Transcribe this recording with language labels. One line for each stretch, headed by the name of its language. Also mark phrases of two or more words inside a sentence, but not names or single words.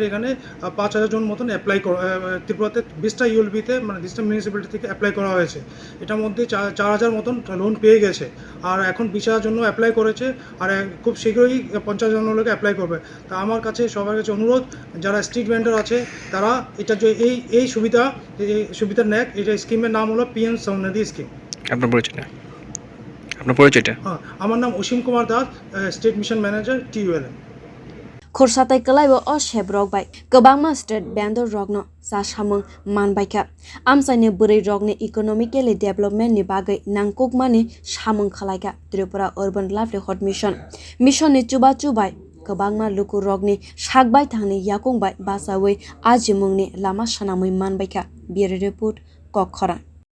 Bangla: এখানে 5,000 জন মতন অ্যাপ্লাই ত্রিপুরাতে 20টা ULBতে মানে 20টা মিউনিসিপ্যালিটি থেকে অ্যাপ্লাই করা হয়েছে এটার মধ্যে 4,000 মতন লোন পেয়ে গেছে আর এখন 20,000 জন্য অ্যাপ্লাই করেছে আর খুব শীঘ্রই 50 জন লোক অ্যাপ্লাই করবে তা আমার কাছে সবার কাছে অনুরোধ যারা
English: Street vendor
Bangla: আছে তারা এটা যে এই সুবিধা নেয় এটা স্কিমের নাম হলো PM সমৃদ্ধি স্কিম। আপনার পরিচয়টা হ্যাঁ আমার নাম অসীম কুমার দাস
English: State Mission Manager
Bangla: TULM
Kok Borok: khorsatai kalaibo o shebrok bai kwbangma
English: state vendor
Kok Borok: rogno sa samung manbaika amsaini bwrwi rogni
English: economically development
Kok Borok: ni bagai nangkukmani samung khlaika Tripura
English: urban livelihood mission
Kok Borok: ni chuba bai kwbangma luku rogni sakbai thangni yakungbai basawi ajimungni lama sanamui manbaika
English: bureau report
Kok Borok: khorok